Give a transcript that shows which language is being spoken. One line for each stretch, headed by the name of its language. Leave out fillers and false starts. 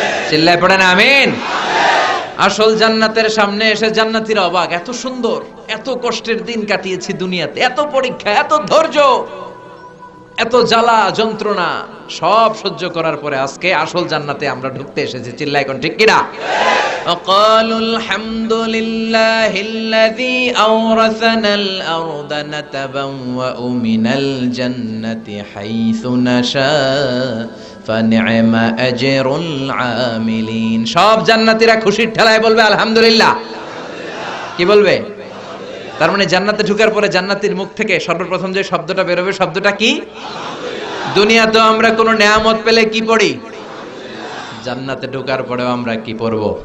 Bangla: চিল্লায় পড়েন আমিন। আসল জান্নাতের সামনে এসে জান্নাতীরা অবাক, এত সুন্দর, এত কষ্টের দিন কাটিয়েছি দুনিয়াতে, এত পরীক্ষা, এত ধৈর্য, এত জ্বালা যন্ত্রণা সব সহ্য করার পরে আজকে আসল জান্নাতে আমরা ঢুকতে এসেছি। চিল্লায় কোন ঠিক কিনা?
Arabic: وقالوا الحمد لله الذي أورثنا الأرض نتبوأ من الجنة حيث نشاء فنعم أجر العاملين।
Bangla: সব জান্নাতীরা খুশির ঠেলায় বলবে আলহামদুলিল্লাহ। কি বলবে? তার মানে জান্নাতে ঢোকার পরে জান্নাতীর মুখ থেকে সর্বপ্রথম যে শব্দটা বেরোবে শব্দটা কি? দুনিয়াতে আমরা কোনো নেয়ামত পেলে কি পড়ি? জান্নাতে ঢোকার পরেও আমরা কি পড়ব?